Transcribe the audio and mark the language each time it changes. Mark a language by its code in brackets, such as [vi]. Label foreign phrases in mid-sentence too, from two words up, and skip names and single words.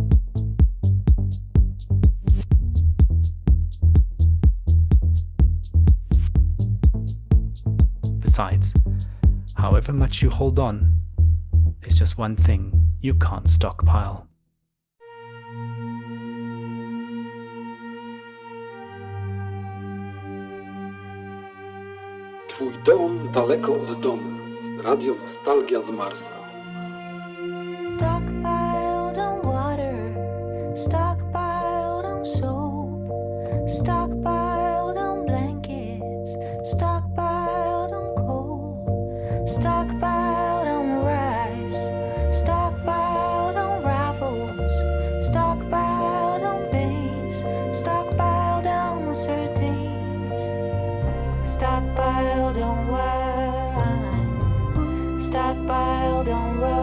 [en] Besides, however much you hold on, there's just one thing you can't stockpile. [pl] Twój dom daleko od domu. Radio Nostalgia z Marsa. [en] Stockpiled on water, stockpiled on soap, stockpiled on blankets, stockpiled on coal, stockpiled on rice, stockpiled on rivals, stockpiled on beans, stockpiled on sardines, stockpiled on wine, stockpiled on